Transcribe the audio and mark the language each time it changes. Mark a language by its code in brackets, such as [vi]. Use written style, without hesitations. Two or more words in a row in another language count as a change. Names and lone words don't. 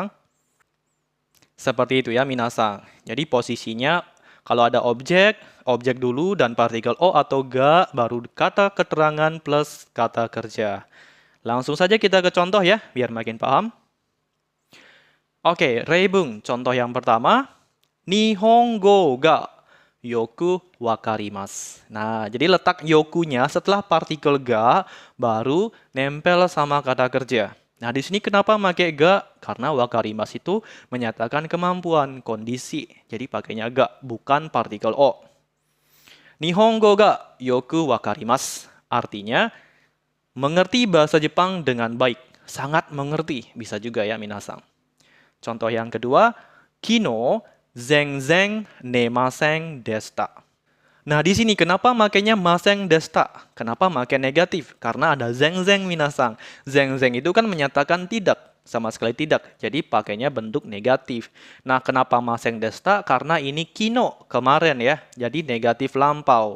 [id] Seperti itu ya, minasang. Jadi posisinya kalau ada objek, objek dulu dan partikel o atau ga, baru kata keterangan plus kata kerja. Langsung saja kita ke contoh ya, biar makin paham. Oke, Reibung. Contoh yang pertama, [ja] 日本語がよくわかります. [id] Nah, jadi letak yokunya setelah partikel ga, baru nempel sama kata kerja. Nah, di sini kenapa pakai ga? Karena wakarimasu itu menyatakan kemampuan, kondisi. Jadi pakainya ga, bukan partikel o. [ja] 日本語がよくわかります. [id] Artinya, mengerti bahasa Jepang dengan baik. Sangat mengerti. Bisa juga ya, minasang. Contoh yang kedua, [ja] 昨日全然寝ませんでした. [id] Nah, di sini kenapa makainya [ja] ませんでした? [id] Kenapa makai negatif? Karena ada zeng-zeng minasang. Zeng-zeng itu kan menyatakan tidak, sama sekali tidak. Jadi pakainya bentuk negatif. Nah, kenapa [ja] ませんでした? [id] Karena ini kino, kemarin ya. Jadi negatif lampau.